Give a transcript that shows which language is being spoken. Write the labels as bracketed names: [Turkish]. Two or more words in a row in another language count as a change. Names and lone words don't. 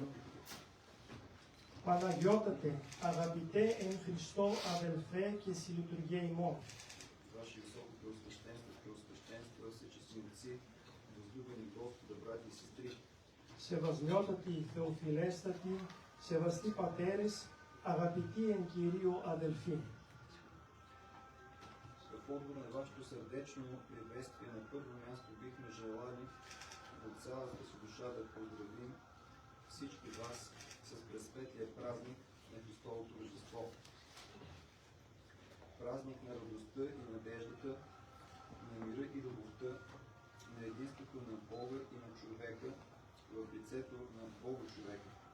[Greek] Παναγιώτατε, αγαπητέ εν Χριστώ αδελφέ και συλλειτουργέ ημών. [Bulgarian] Ваше високо преосвещенство, преосвещенства, всечестници, възлюбени Господа, братя и сестри, [Greek] Σεβασμιότατοι Θεοφιλέστατοι, σεβαστοί πατέρες, αγαπητοί εν Κυρίω αδελφοί. [Bulgarian] В отговор на вашето сърдечно приветствие на първо място бихме желали от цялата си душа да поздравим всички вас с пресветлия празник на Христовото Рождество. Празник на радостта и надеждата, на мира и любовта, на единството на Бога и на човека в лицето на Бога човека.